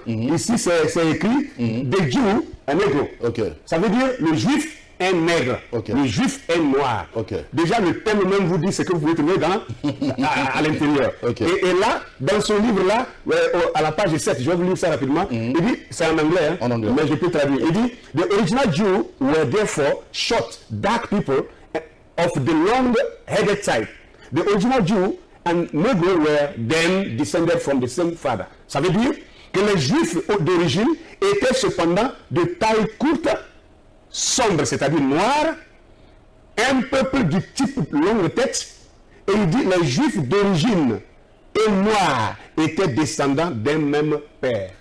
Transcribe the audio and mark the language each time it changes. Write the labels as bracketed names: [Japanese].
[French] Ici, c'est écrit des Jews, un négro. Ça veut dire le juif est nègre, le juif est noir. Déjà, le thème même vous dit ce que vous pouvez trouver à l'intérieur. Et là, dans ce livre-là, à la page 7, je vais vous lire ça rapidement, il dit, c'est en anglais, mais je peux traduire. [English] Il dit, the original Jews were therefore short, dark people of the long-headed type. The original Jew and Negro were then descended from the same father. [French] Ça veut dire que les Juifs d'origine étaient cependant de taille courte, sombre, c'est-à-dire noir, un peuple du type longue tête, et il dit les Juifs d'origine et noirs étaient descendants d'un même père.